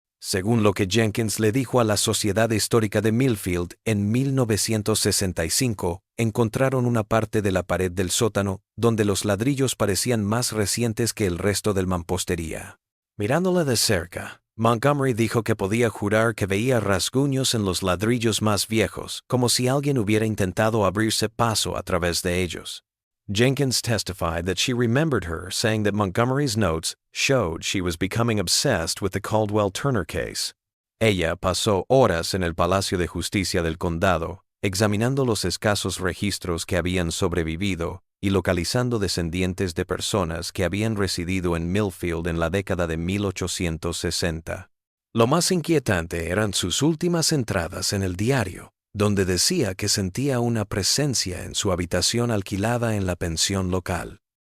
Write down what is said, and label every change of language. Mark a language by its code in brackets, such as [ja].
[es] Según lo que Jenkins le dijo a la Sociedad Histórica de Millfield, en 1965 encontraron una parte de la pared del sótano donde los ladrillos parecían más recientes que el resto del mampostería. Mirándola de cerca, Montgomery dijo que podía jurar que veía rasguños en los ladrillos más viejos, como si alguien hubiera intentado abrirse paso a través de ellos. [en] Jenkins testified that she remembered her saying that Montgomery's notes showed she was becoming obsessed with the Caldwell Turner case. [es] Ella pasó horas en el Palacio de Justicia del Condado, examinando los escasos registros que habían sobrevivido y localizando descendientes de personas que habían residido en Millfield en la década de 1860. Lo más inquietante eran sus últimas entradas en el diario, donde decía que sentía una presencia en su habitación alquilada en la pensión local.